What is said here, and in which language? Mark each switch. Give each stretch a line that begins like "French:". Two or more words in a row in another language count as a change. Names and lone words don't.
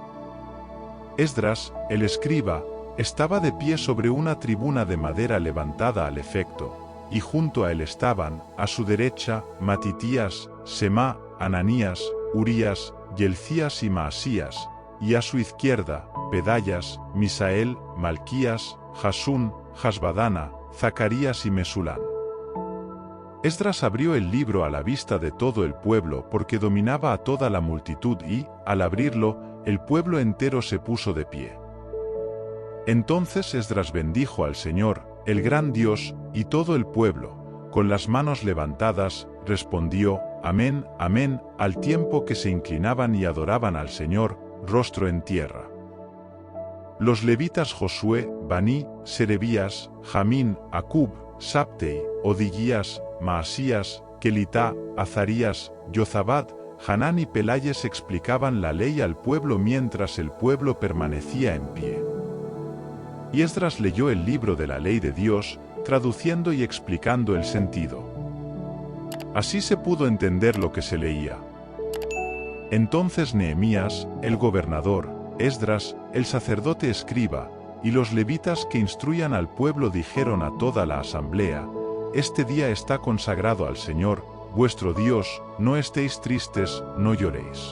Spanish: Esdras, el escriba, estaba de pie sobre una tribuna de madera levantada al efecto, y junto a él estaban, a su derecha, Matitías, Semá, Ananías, Urías, Yelcías y Maasías, y a su izquierda, Pedayas, Misael, Malquías, Jasún, Jasbadana, Zacarías y Mesulán. Esdras abrió el libro a la vista de todo el pueblo porque dominaba a toda la multitud y, al abrirlo, el pueblo entero se puso de pie. Entonces Esdras bendijo al Señor, el gran Dios, y todo el pueblo, con las manos levantadas, respondió, Amén, Amén, al tiempo que se inclinaban y adoraban al Señor, rostro en tierra. Los levitas Josué, Baní, Serebías, Jamín, Acub, Sabtei, Odiguías, Maasías, Kelitá, Azarías, Yozabad, Hanán y Pelayes explicaban la ley al pueblo mientras el pueblo permanecía en pie. Y Esdras leyó el libro de la ley de Dios, traduciendo y explicando el sentido. Así se pudo entender lo que se leía. Entonces Nehemías, el gobernador, Esdras, el sacerdote escriba, y los levitas que instruían al pueblo dijeron a toda la asamblea, este día está consagrado al Señor, vuestro Dios, no estéis tristes, no lloréis.